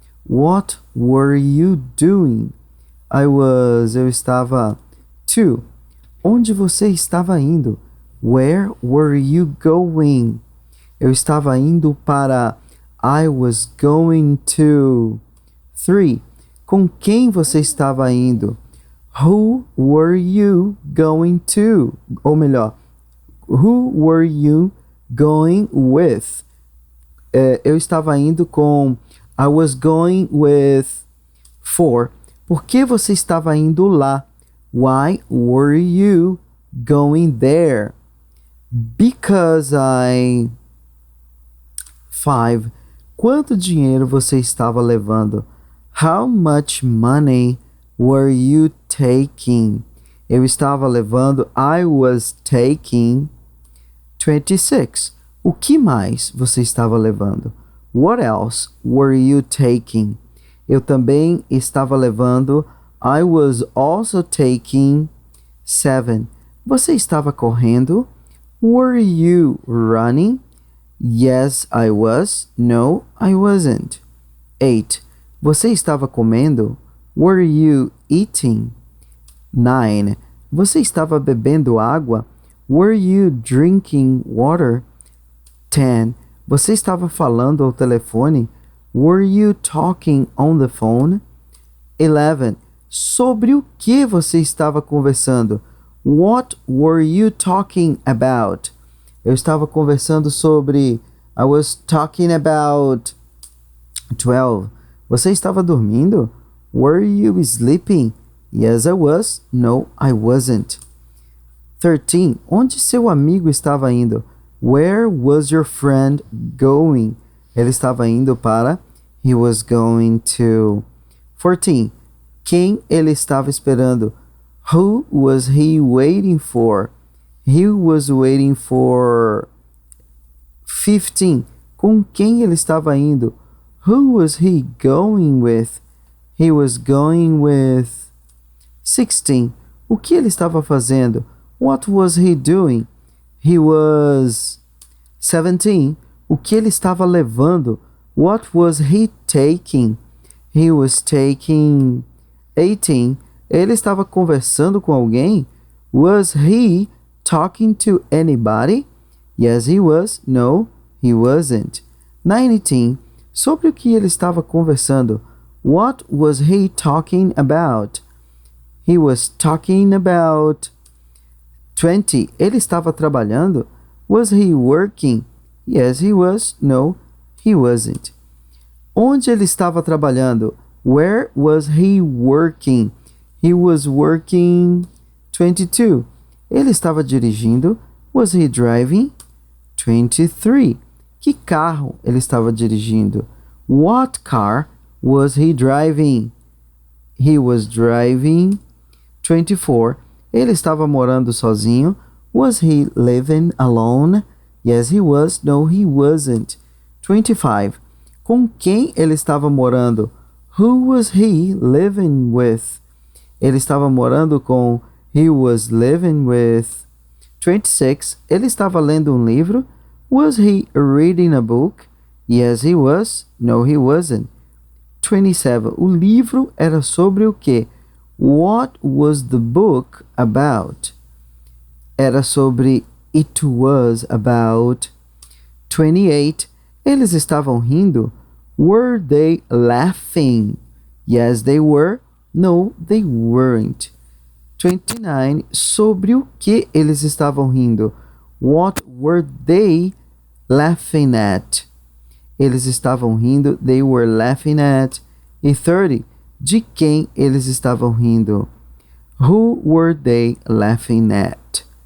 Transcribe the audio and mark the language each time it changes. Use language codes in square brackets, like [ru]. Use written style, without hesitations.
[en] What were you doing? [pt] Eu estava... [en] 2. [pt] Onde você estava indo? [en] Where were you going? [pt] Eu estava indo para... [en] I was going to... [pt] 3. Com quem você estava indo? [en] Who were you going to? [pt] Ou melhor, [en] who were you going with? Eu estava indo com... I was going with 4. [pt] Por que você estava indo lá? [en] Why were you going there? Because I... 5. [pt] Quanto dinheiro você estava levando? [en] How much money were you taking? [pt] Eu estava levando... [en] I was taking... [pt] 26. O que mais você estava levando? [en] What else were you taking? [pt] Eu também estava levando... [en] I was also taking... 7. [pt] Você estava correndo? [en] Were you running? Yes, I was. No, I wasn't. 8. [pt] Você estava comendo? [en] Were you eating? [pt] 9. Você estava bebendo água? [en] Were you drinking water? 10. [pt] Você estava falando ao telefone? [en] Were you talking on the phone? 11. [pt] Sobre o que você estava conversando? [en] What were you talking about? [pt] Eu estava conversando sobre... [en] I was talking about... 12. [pt] Você estava dormindo? [en] Were you sleeping? Yes, I was. No, I wasn't. 13. [pt] Onde seu amigo estava indo? [en] Where was your friend going? [pt] Ele estava indo para... [en] He was going to... [pt] 14. Quem ele estava esperando? [en] Who was he waiting for? He was waiting for... 15. [pt] Com quem ele estava indo? [en] Who was he going with? He was going with... [pt] 16. O que ele estava fazendo? [en] What was he doing? He was 17. [pt] O que ele estava levando? [en] What was he taking? He was taking [pt] 18. Ele estava conversando com alguém? [en] Was he talking to anybody? Yes, he was. No, he wasn't. 19. [pt] Sobre o que ele estava conversando? [en] What was he talking about? He was talking about 20. [pt] Ele estava trabalhando? [en] Was he working? Yes, he was. No, he wasn't. [pt] Onde ele estava trabalhando? [en] Where was he working? He was working 22. [pt] Ele estava dirigindo? [en] Was he driving? [pt] 23. Que carro ele estava dirigindo? [en] What car was he driving? He was driving [pt] 24. Ele estava morando sozinho? [en] Was he living alone? Yes, he was. No, he wasn't. 25. [pt] Com quem ele estava morando? [en] Who was he living with? [pt] Ele estava morando com [en] he was living with. 26. [pt] Ele estava lendo um livro? [en] Was he reading a book? Yes, he was. No, he wasn't. 27. [pt] O livro era sobre o quê? [en] What was the book about? [pt] Era sobre [en] it was about. 28. [pt] Eles estavam rindo? [en] Were they laughing? Yes, they were. No, they weren't. 29. [pt] Sobre o que eles estavam rindo? [en] What were they laughing at? [pt] Eles estavam rindo. [en] They were laughing at. [pt] E 30. De quem eles estavam rindo? [en] Who were they laughing at?